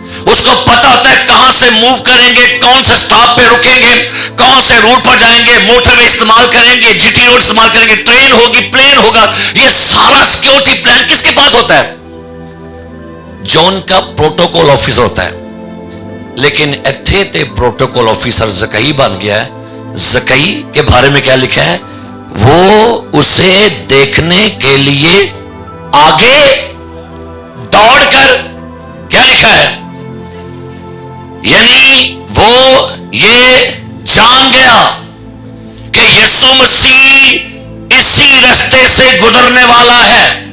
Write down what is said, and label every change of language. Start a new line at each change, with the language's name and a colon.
Urdu: اس کو پتا ہوتا ہے کہاں سے موو کریں گے، کون سے سٹاپ پہ رکیں گے، کون سے روٹ پر جائیں گے، موٹر وے استعمال کریں گے، جی ٹی روڈ استعمال کریں گے، ٹرین ہوگی، پلین ہوگا. یہ سارا سیکیورٹی پلان کس کے پاس ہوتا ہے؟ جو ان کا پروٹوکول آفیسر ہوتا ہے.
Punjabi: لیکن ایتھے تے پروٹوکول آفیسر زکئی بن گیا ہے.
Urdu: زکئی کے بارے میں کیا لکھا ہے؟ وہ اسے دیکھنے کے لیے آگے دوڑ کر، کیا لکھا ہے؟ یعنی وہ یہ جان گیا کہ یسوع مسیح اسی رستے سے گزرنے والا ہے.